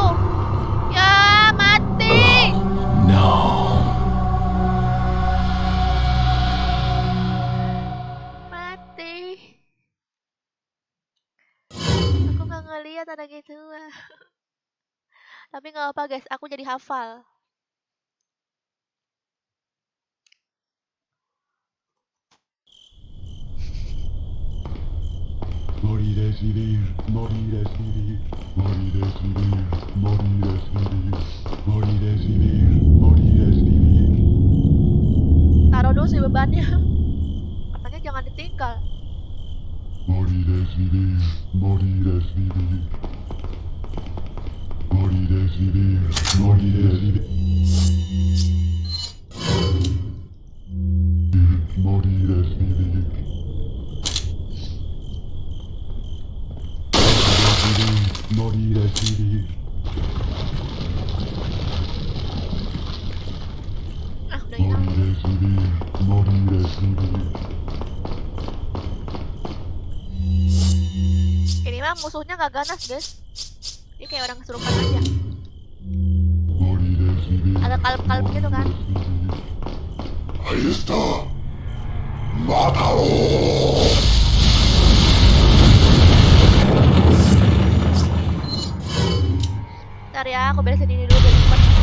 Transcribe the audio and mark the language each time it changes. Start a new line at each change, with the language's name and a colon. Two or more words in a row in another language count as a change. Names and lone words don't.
Indonesian: Ya mati. No. Mati. Aku nggak ngeliat ada gitu. Tapi nggak apa guys, aku jadi hafal.
Spanish: Morir es vivir, morir es vivir, morir es vivir, morir es vivir, morir es vivir, morir es vivir.
Indonesian: Taruh dulu sih bebannya. Katanya jangan ditinggal.
Spanish: Morir es vivir, morir es vivir. Morir es vivir, morir es vivir. Morir es vivir. Morir es vivir.
Indonesian: Ah, udah hilang.
Spanish: Morir es vivir, morir es vivir.
Indonesian: Ini mah musuhnya nggak ganas guys. Dia kayak orang kesurupan aja.
Spanish: Morir es vivir.
Indonesian: Agak kalem-kalem gitu kan.
Spanish: Ahí está. ¡Mátalo!
Indonesian: Ntar ya, aku beresin ini dulu biar cepet.